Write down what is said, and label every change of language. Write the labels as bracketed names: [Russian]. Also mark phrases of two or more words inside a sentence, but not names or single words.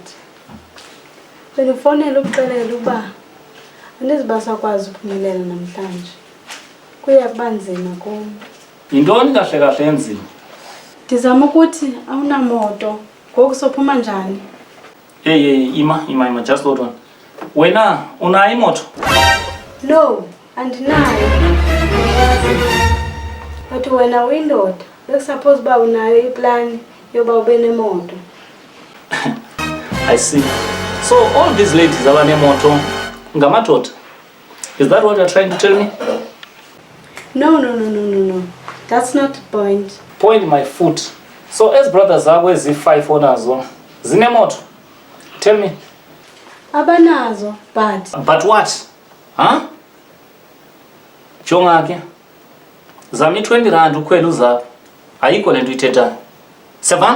[Xhosa] Bendifonela ukuxelela uba andizibasakwazi uphumelela namhlanje. Kuya kuba nzima kum. Yintoni kahle enzima? Ndizama ukuthi awunamoto. Ngoku sophuma njani? [English] Hey, Ima, just hold on. [Xhosa] Wena unayo imoto? No, andinayo. But wena uyindoda. Bekusuppose uba unayo iplan yoba ube nemoto. [English] I see. So all these ladies [Xhosa] abanemoto ngamadoda. [English] Is that what you're trying to tell me? No. That's not the point. Point my foot. So as brothers [Xhosa] zakho ezi5 onazo zinemoto. [English] Tell me. [Xhosa] Abanazo, [English] But what? [Xhosa] Huh? Jonga ke. Zami 20 rand ukhwela uzapha. Ayikho lento ithethayo. Sevan?